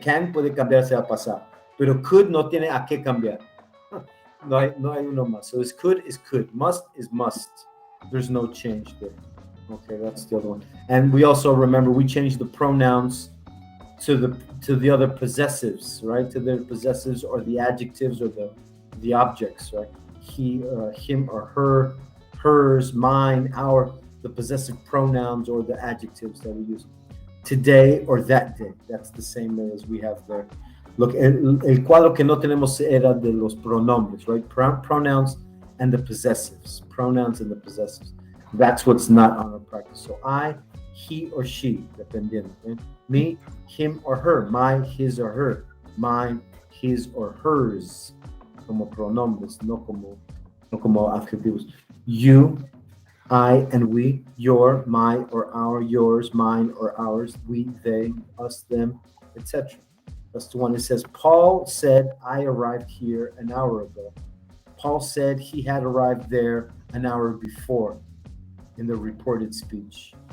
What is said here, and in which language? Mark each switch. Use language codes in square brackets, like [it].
[es] Can puede cambiarse a pasar. Pero could no tiene a qué cambiar. No hay uno más. [en] So it's could is could. Must is must. There's no change there. Okay, that's the other one. And we also remember we changed the pronouns to the other possessives, right? To the possessives or the adjectives or the objects, right? He, him or her, hers, mine, our, the possessive pronouns or the adjectives that we use. Today or that day. That's the same as we have there. [es] Look, el cuadro que no tenemos era de los pronombres, right? [en] Pronouns and the possessives. Pronouns and the possessives. That's what's not on our practice. So I, he or she, dependiendo. Right? Me, him or her. My, his or her. Mine, his or hers. [es] Como pronombres, no como adjetivos. [en] You, I and we, your, my or our, yours, mine or ours, we, they, us, them, etc. That's the one that says, Paul said, I arrived here an hour ago. Paul said he had arrived there an hour before in the reported speech.